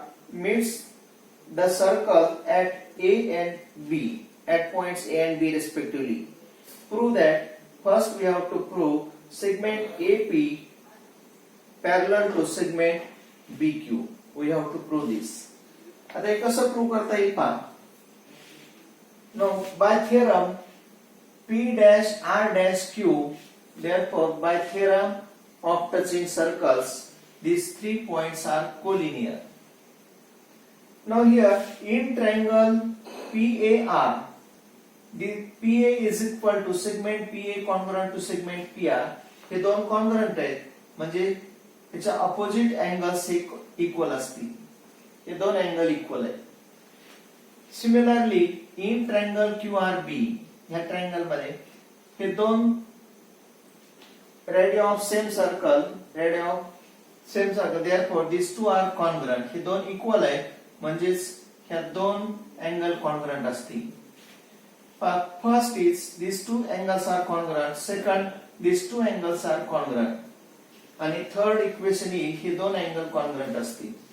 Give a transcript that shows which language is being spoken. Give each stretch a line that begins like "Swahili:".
English: Meets the circle at A and B, at points A and B respectively. Prove that. First we have to prove segment AP parallel to segment BQ. We have to prove this.
Marathi: आता हे कसं prove करता येईल पहा.
English: Now by theorem P dash R dash Q, therefore by theorem of touching circles, these 3 points are collinear. Now here in triangle PAR, the PA is equal to segment PA congruent to segment PR.
Marathi: हे दोन congruent आहेत म्हणजे त्याच्या opposite angles equal असतील. हे दोन angle equal आहेत. Similarly in triangle QRB, ह्या ट्रायंगल मध्ये हे दोन radius of same circle,
English: therefore these two are congruent.
Marathi: हे दोन इक्वल आहेत म्हणजेच ह्या दोन अँगल कॉन्ग्रुएंट असतील.
English: First is these two angles are congruent. Second, these two angles are congruent.
Marathi: आणि
English: third equation is
Marathi: हे दोन अँगल कॉन्ग्रुएंट असतील.